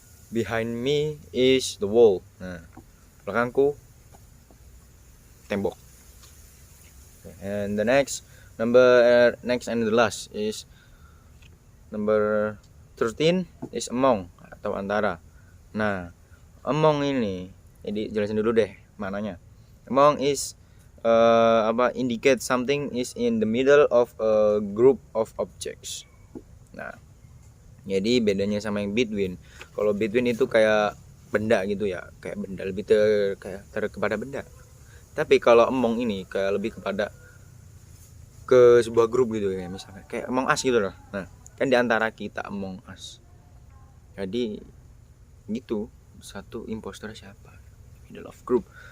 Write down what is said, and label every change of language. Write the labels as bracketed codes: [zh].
[en] Behind me is the wall. [id] Nah, belakangku tembok. [en] And the next and the last is number 13 is among [id] atau antara. Nah, among ini jadi jelasin dulu deh maknanya. [en] Among is indicate something is in the middle of a group of objects. [id] Nah, jadi bedanya sama yang between. Kalau between itu kayak benda gitu ya, kayak benda lebih kepada benda. Tapi kalau among ini kayak lebih kepada ke sebuah grup gitu ya, misalnya kayak Among Us gitu loh. Nah, kan di antara kita Among Us. Jadi gitu, satu impostor siapa? [en] Middle of group.